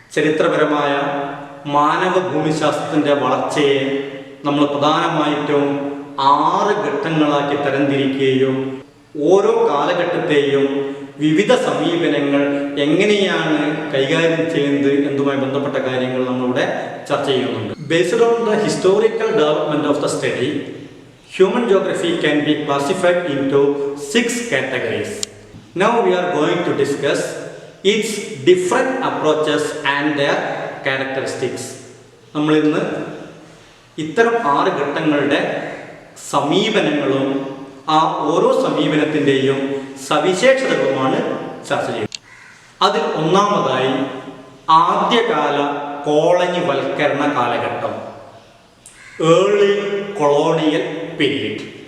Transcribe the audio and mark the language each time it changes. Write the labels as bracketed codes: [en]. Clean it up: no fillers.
[ml] ചരിത്രപരമായ മാനവ ഭൂമിശാസ്ത്രത്തിൻ്റെ വളർച്ചയെ നമ്മൾ പ്രധാനമായിട്ടും 6 ഘട്ടങ്ങളാക്കി തരംതിരിക്കുകയും ഓരോ കാലഘട്ടത്തെയും വിവിധ സമീപനങ്ങൾ എങ്ങനെയാണ് കൈകാര്യം ചെയ്യുന്നത് എന്നതുമായി ബന്ധപ്പെട്ട കാര്യങ്ങൾ നമ്മളിവിടെ ചർച്ച ചെയ്യുന്നുണ്ട്. [en] Based on the historical development of the study, human geography can be classified into 6 categories. Now we are going to discuss its different approaches and their characteristics. [ml] നമ്മൾ ഇന്ന് ഇത്തരം 6 ഘട്ടങ്ങളുടെ സമീപനങ്ങളും ആ ഓരോ സമീപനത്തിൻ്റെയും സവിശേഷതകളുമാണ് ചർച്ച ചെയ്യുന്നത്. അതിൽ ഒന്നാമതായി ആദ്യകാല കോളനി വൽക്കരണ കാലഘട്ടം, ഏർലി കൊളോണിയൽ പീരീഡ്.